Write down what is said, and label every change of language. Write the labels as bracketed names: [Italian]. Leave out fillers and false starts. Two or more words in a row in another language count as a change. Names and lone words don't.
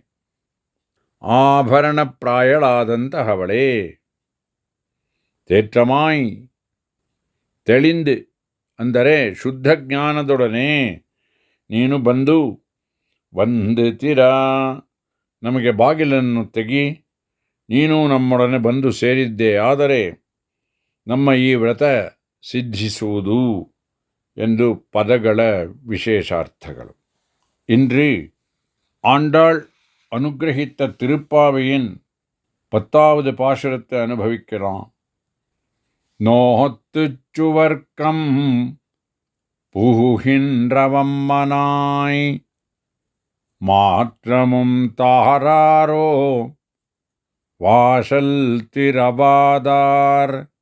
[Kannada] ಆಭರಣ ಪ್ರಾಯಳಾದಂತಹವಳೇ, [Tamil] தேற்றமாய் தெளிந்து [Kannada] ಅಂದರೆ ಶುದ್ಧ ಜ್ಞಾನದೊಡನೆ ನೀನು ಬಂದು ವಂದಿತಿರ ನಮಗೆ ಬಾಗಿಲನ್ನು ತೆಗಿ, ನೀನು ನಮ್ಮೊಡನೆ ಬಂದು ಸೇರಿದ್ದೆ ಆದರೆ ನಮ್ಮ ಈ ವ್ರತ ಸಿದ್ಧಿಸುವುದು ಎಂದು ಪದಗಳ ವಿಶೇಷಾರ್ಥಗಳು. [Tamil] இன்று ஆண்டாள் அனுகிரகித்த திருப்பாவையின் 10வது பாசுரத்தை அனுபவிக்கிறோம். நோத்துச் சுவர்க்கம் புகுகின்றவம்மனாய் மாற்றமும் தாராரோ வாசல் திரவாதார்